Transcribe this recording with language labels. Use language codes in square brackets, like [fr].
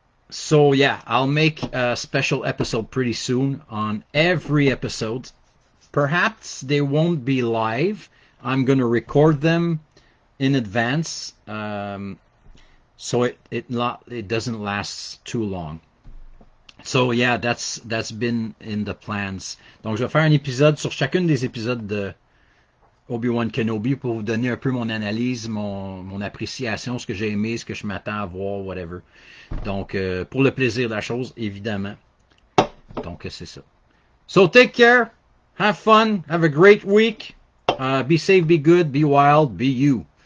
[en] So yeah, I'll make a special episode pretty soon on every episode. Perhaps they won't be live. I'm going to record them in advance. So it doesn't last too long. So yeah, that's been in the plans. [fr] Donc je vais faire un épisode sur chacune des épisodes de Obi-Wan Kenobi pour vous donner un peu mon analyse, mon appréciation, ce que j'ai aimé, ce que je m'attends à voir, whatever. Donc pour le plaisir de la chose, évidemment. Donc c'est ça. [en] So take care, have fun, have a great week. Be safe, be good, be wild, be you.